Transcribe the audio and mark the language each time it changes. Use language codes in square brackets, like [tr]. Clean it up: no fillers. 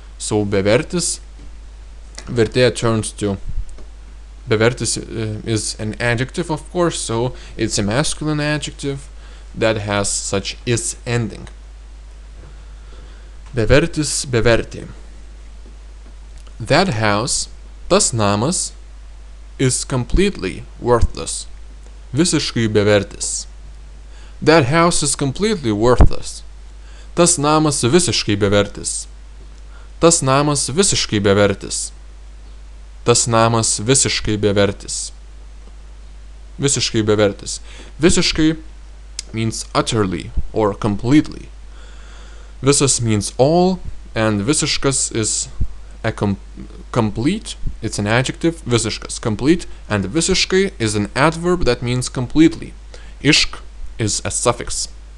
[en] So bevertis, vertė turns to, bevertis is an adjective, of course, so it's a masculine adjective that has such is ending. [lt] Bevertis, bevertė. [en] That house, [lt] tas namas, [en] is completely worthless. [lt] Visiškai bevertis. [en] That house is completely worthless. [lt] Tas namas visiškai bevertis. Tas namas visiškai bevertis. Tas namas visiškai bevertis. Visiškai bevertis. [en] Visiškai means utterly or completely. Visas means all, and visiškas is a complete. It's an adjective, visiškas, complete, and visiškai is an adverb that means completely. Išk is a suffix.